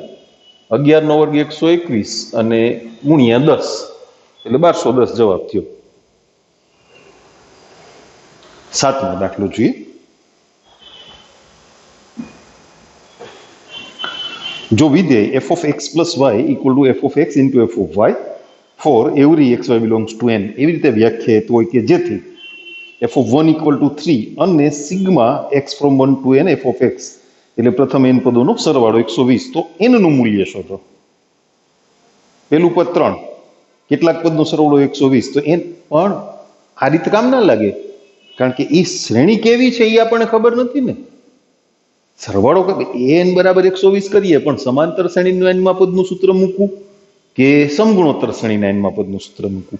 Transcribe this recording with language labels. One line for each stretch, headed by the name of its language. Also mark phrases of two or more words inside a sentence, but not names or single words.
Gujarati: 11 નો વર્ગ 121 અને ગુણ્યા 10 એટલે 1210 જવાબ થયો. 7મો દાખલો જોઈએ. જો વિધેય
English: f of x plus y equal to f of x into f of y for every xy belongs to n
Gujarati: એવી રીતે વ્યાખ્યાયિત હોય કે જેથી
English: f of 1 equal to 3
Gujarati: અને
English: sigma x from 1 to n f of x,
Gujarati: એટલે પ્રથમ n પદોનો સરવાળો 120, તો n નું મૂલ્ય શોધો. પેલું પદ 3, કેટલાક પદનો સરવાળો 120, તો n પણ આ રીતે કામ ના લાગે, કારણ કે એ શ્રેણી કેવી છે એ આપણને ખબર નથી ને. સરવાળો n બરાબર 120 કરીએ પણ સમાંતર શ્રેણીનું n માં પદનું સૂત્ર મૂકવું કે સમગુણોત્તર શ્રેણીના એનમાં પદનું સૂત્ર મૂકવું.